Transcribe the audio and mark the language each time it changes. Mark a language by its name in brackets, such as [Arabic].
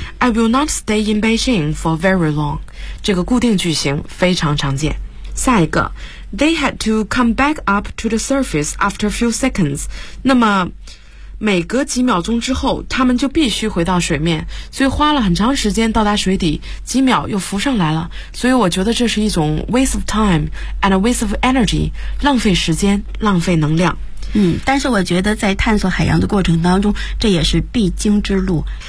[English] I will not stay in Beijing for very long。 [Chinese] 这个固定句型非常常见。 [English] 下一个，They had to come back up to the surface after a few seconds。 [Chinese] 那么，每隔几秒钟之后，他们就必须回到水面，所以花了很长时间到达水底，几秒又浮上来了。所以我觉得这是一种 waste of time and a waste of energy，浪费时间，浪费能量。嗯，但是我觉得在探索海洋的过程当中，这也是必经之路。